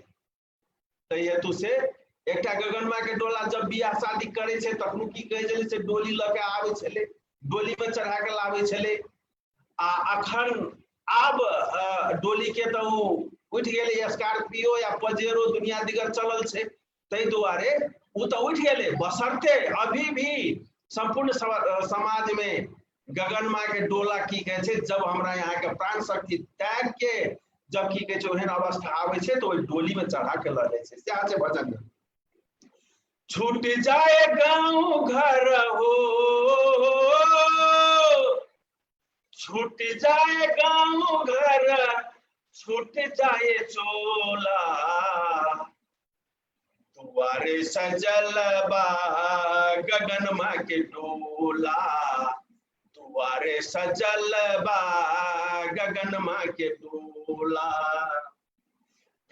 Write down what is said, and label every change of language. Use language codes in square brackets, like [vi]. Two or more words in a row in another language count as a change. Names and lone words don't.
[mai] तै हेतु से एकटा गगनमा के डोला जब बियाह शादी करे छै तखनो की कहे छै से डोली ल के आबै छले, डोली में चढ़ा के लाबै छले। आ अखन आब डोली के तो उठ गेले स्कॉर्पियो या पजेरो दुनिया दिगर चलल छै, तै दुआरे उ तो उठ गेले। बशर्ते अभी भी संपूर्ण समाज में गगनमा के डोला की कहे छै जब हमरा यहाँ के प्राण शक्ति त्याग के जब की कहे छै ओहन अवस्था आवे छै तो डोली में चढ़ा के ल जाय छै। सएह छै भजन में। [bho] छूट जाए गाँव घर हो, छूट जाए गाँव घर, छूट जाए चोला, दुआरे सजल बा गगनमा के डोला, दुआरे सजल बा गगनमा के डोला।